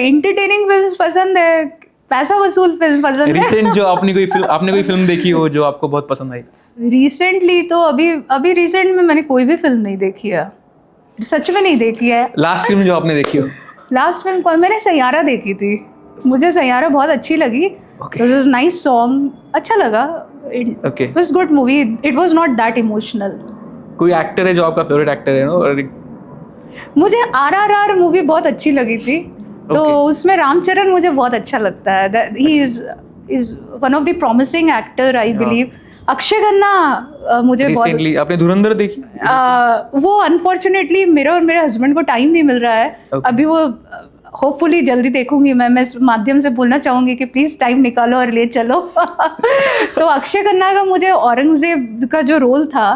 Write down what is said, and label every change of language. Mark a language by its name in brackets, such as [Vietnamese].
[Hindi] Entertaining films पसंद है, पैसा वसूल फिल्म पसंद है. रिसेंट जो आपने कोई फिल्म देखी हो जो आपको बहुत पसंद आई? रिसेंटली तो अभी रिसेंट में मैंने कोई भी फिल्म नहीं देखी है, सच में नहीं देखी है. लास्ट फिल्म जो आपने देखी हो? लास्ट फिल्म कौन? मैंने सैयारा देखी थी. मुझे सैयारा बहुत अच्छी लगी. [English] Okay. It was a nice song, [Hindi] अच्छा लगा. [English] Okay. It was good movie. It was not that emotional. [Hindi] कोई एक्टर है जो आपका फेवरेट एक्टर है ना? मुझे RRR मूवी बहुत अच्छी लगी थी. तो उसमें रामचरण मुझे बहुत अच्छा लगता है. [English] He is one of the promising actor, I believe. [Hindi] Akshay Khanna मुझे रिसेंटली आपने धुरंधर देखी? वो अनफॉर्चुनेटली मेरे और मेरे हस्बैंड को टाइम नहीं मिल रहा है. अभी वो होपफुली जल्दी देखूंगी. मैं इस माध्यम से बोलना चाहूँगी कि प्लीज़ टाइम निकालो और ले चलो. तो अक्षय खन्ना का मुझे औरंगजेब का जो रोल था,